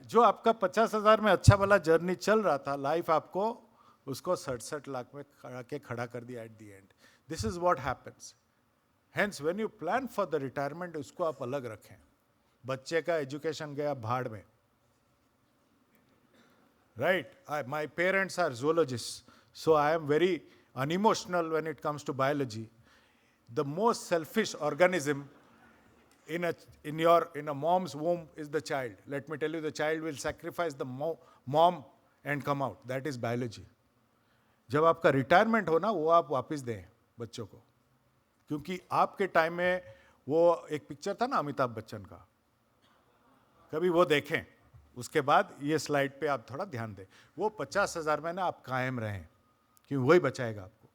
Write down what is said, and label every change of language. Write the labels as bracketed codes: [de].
[hi] जो आपका 50,000 में अच्छा वाला जर्नी चल रहा था, लाइफ आपको उसको 67 लाख में खड़ा कर दिया [en] At the end. This is what happens. Hence when you plan for the retirement, [hi] उसको आप अलग रखें. बच्चे का एजुकेशन गया भाड़ में, right? [en] My parents are zoologists, so I am very unemotional when it comes to biology. The most selfish organism in a mom's womb is the child. Let me tell you, the child will sacrifice the mom and come out. That is biology. [hi] जब आपका retirement हो ना, वो आप वापस दें बच्चों को, क्योंकि आपके टाइम में वो एक पिक्चर था ना अमिताभ बच्चन का, कभी वो देखें. उसके बाद ये स्लाइड पे आप थोड़ा ध्यान दें. वो 50,000 में ना आप कायम रहें, क्योंकि वही बचाएगा आपको.